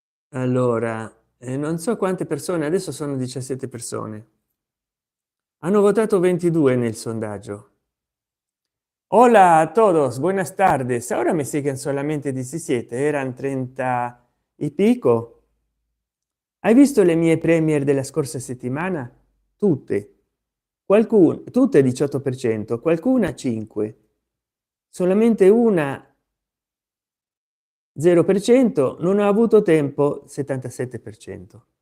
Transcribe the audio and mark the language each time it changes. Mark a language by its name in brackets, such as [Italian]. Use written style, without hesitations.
[Italian] Allora non so quante persone, adesso sono 17 persone, hanno votato 22 nel sondaggio. [Spanish] Hola a todos, buenas tardes. Ahora me siguen solamente 17, eran 30 y pico. [Italian] Hai visto le mie premier della scorsa settimana? Tutte. Qualcuna, tutte 18%, qualcuna 5, solamente una 0%, non ha avuto tempo 77%.